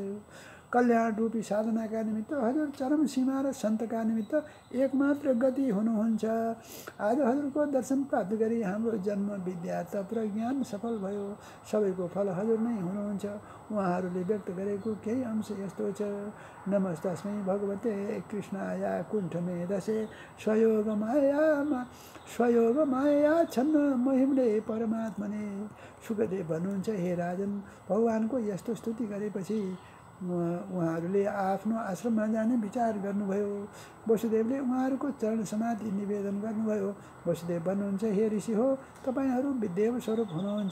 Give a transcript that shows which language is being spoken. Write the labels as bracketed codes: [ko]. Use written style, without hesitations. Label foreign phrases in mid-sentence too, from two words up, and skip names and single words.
[ne] कल्याण रूपी साधनाका निमित्त हजुर चरम सीमा र सन्तका निमित्त एकमात्र गति हुनुहुन्छ। आज हजुरको दर्शन प्राप्त गरी हाम्रो जन्म, विद्या, तप र ज्ञान सफल भयो। सबैको फल हजुर नै हुनुहुन्छ। उहाँहरूले व्यक्त गरेको केही अंश यस्तो छ। [sa] नमस्तस्मै भगवते कृष्णाय कुण्ठमे दशे स्वयोग माया छन्न महिमले परमात्मने। [ne] सुखदेव भन्नुहुन्छ, हे राजन, भगवानको यस्तो स्तुति गरेपछि उहाँहरूले आफ्नो आश्रममा जाने विचार गर्नुभयो। वसुदेवले उहाँहरूको चरण समाधि निवेदन गर्नुभयो। वसुदेव भन्नुहुन्छ, हे ऋषि हो, तपाईँहरू विदेव स्वरूप हुनुहुन्छ।